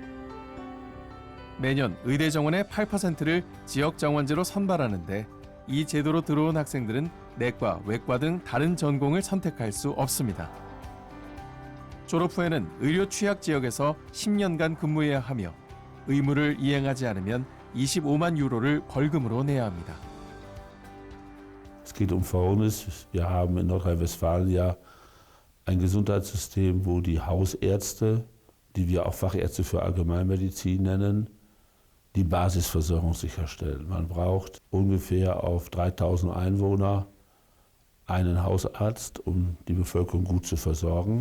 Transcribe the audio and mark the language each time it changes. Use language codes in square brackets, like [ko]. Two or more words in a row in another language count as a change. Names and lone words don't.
[ko] 매년 의대 정원의 8%를 지역 정원제로 선발하는데 이 제도로 들어온 학생들은 내과, 외과 등 다른 전공을 선택할 수 없습니다. 졸업 후에는 의료 취약 지역에서 10년간 근무해야 하며 의무를 이행하지 않으면 25만 유로를 벌금으로 내야 합니다. [de] Es geht Folgendes. Wir haben in Nordrhein-Westfalen ja ein Gesundheitssystem, wo die Hausärzte, die wir auch Fachärzte für Allgemeinmedizin nennen, die Basisversorgung sicherstellen. Man braucht ungefähr auf 3.000 Einwohner einen Hausarzt, um die Bevölkerung gut zu versorgen.